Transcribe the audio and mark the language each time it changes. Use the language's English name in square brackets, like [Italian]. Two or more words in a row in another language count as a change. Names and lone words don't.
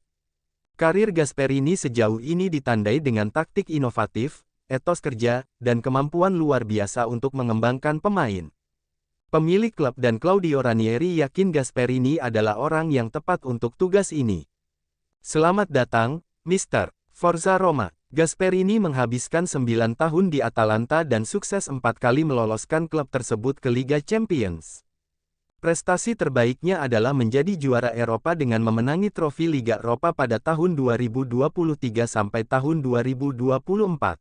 [Indonesian] Karir Gasperini sejauh ini ditandai dengan taktik inovatif, etos kerja, dan kemampuan luar biasa untuk mengembangkan pemain. Pemilik klub dan Claudio Ranieri yakin Gasperini adalah orang yang tepat untuk tugas ini. Selamat datang, Mr. [Italian] Forza Roma. [Indonesian] Gasperini menghabiskan 9 tahun di Atalanta dan sukses 4 kali meloloskan klub tersebut ke Liga Champions. Prestasi terbaiknya adalah menjadi juara Eropa dengan memenangi trofi Liga Eropa pada tahun 2023 sampai tahun 2024.